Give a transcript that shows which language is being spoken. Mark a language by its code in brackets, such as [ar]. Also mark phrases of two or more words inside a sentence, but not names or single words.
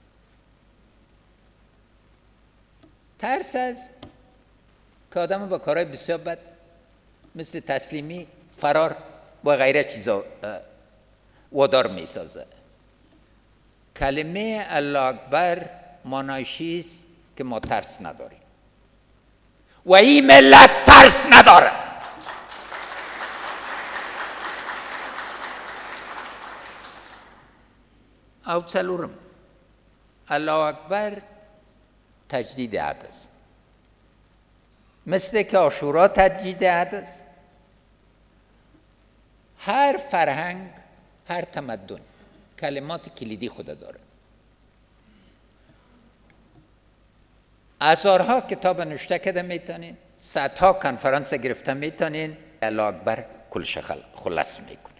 [fa] ترس است که آدم با کارهای بسیار بد مثل تسلیمی، فرار و غیره چیزا وادار می سازه. کلمه [ar] الله اکبر [fa] معنایش است که ما ترس نداریم و این ملت ترس نداره. [ps] او څلورم [ar] الله اکبر [fa] تجدید عهد است. مثل که عاشورا تجدید عهد است، هر فرهنگ، هر تمدن کلمات کلیدی خود داره. هزارها کتاب نوشته کرده میتونین، صدها کنفرانس گرفته میتونین، [ar] الله اکبر [fa] کلش خلاص میکنه.